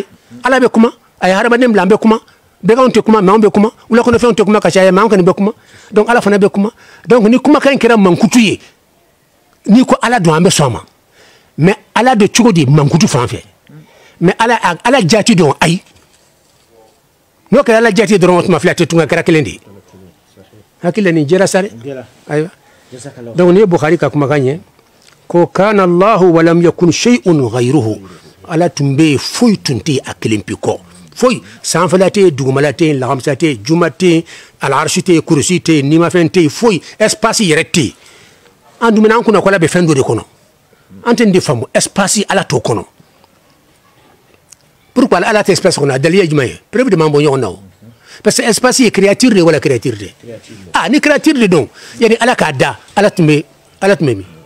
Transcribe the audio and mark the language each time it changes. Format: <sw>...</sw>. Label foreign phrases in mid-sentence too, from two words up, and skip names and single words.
<bm>ala bɛ kuma a ye hadamaden bila an bɛ kuma bɛɛ anw tɛ kuma mais anw bɛ kuma wulakɔnɔfɛnw tɛ kuma ka caya mais anw kɔni bɛ kuma donc ala fana bɛ kuma donc ni kumakan in kɛra mankutu ye n'i ko ala don an bɛ sɔn a ma mais ala de cogo di mankutu fan fɛ mais ala jaati don ayi n'o kɛra ala jaati dɔrɔn o tuma filɛ a tɛ tunga kɛra kelen de ye hakili la nin jɛra sa dɛ ayiwa donc nin ye Bukhari ka kumakan ye ko kana</bm> <ar>الله ولم يكن شيء غيره</ar> <bm>ala tun bɛ yen foyi tun tɛ yen a kelen pe kɔ foyi sanfɛla tɛ yen dugumala tɛ yen lahamisa tɛ yen juma tɛ yen alarasi tɛ yen kurusi tɛ yen nimafɛn tɛ yen foyi espace yɛrɛ tɛ yen an dun an kunna ko ala bɛ fɛn dɔ de kɔnɔ an tɛ nin de faamu espace ala t'o kɔnɔ pourquoi ala tɛ espace kɔnɔ a daliya ye jumɛn ye preuve de m'an bɔ ɲɔgɔn na o</bm> <fr>parce que espace</fr> <bm>ye créature de wala créature de ni créature de don yani ala k'a da ala tun bɛ min</bm>